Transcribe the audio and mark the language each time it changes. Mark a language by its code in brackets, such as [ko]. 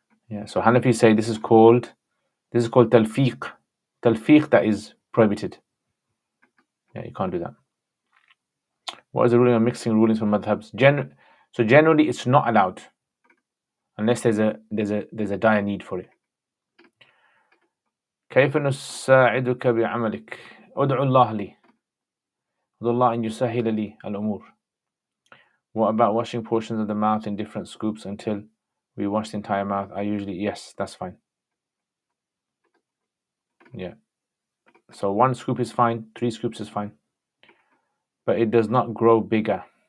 [en] Yeah, so Hanafi say this is called talfiq. Talfiq, that is prohibited. Yeah, you can't do that. What is the ruling of mixing rulings from madhabs? So generally it's not allowed unless there's a dire need for it. [ar] كيف نساعدك بعملك؟ ادعو الله لي. ادعو الله أن يسهل لي الأمور. [en] What about washing portions of the mouth in different scoops until we wash the entire mouth? Yes, that's fine. Yeah. So 1 scoop is fine, 3 scoops is fine. But it does not grow bigger.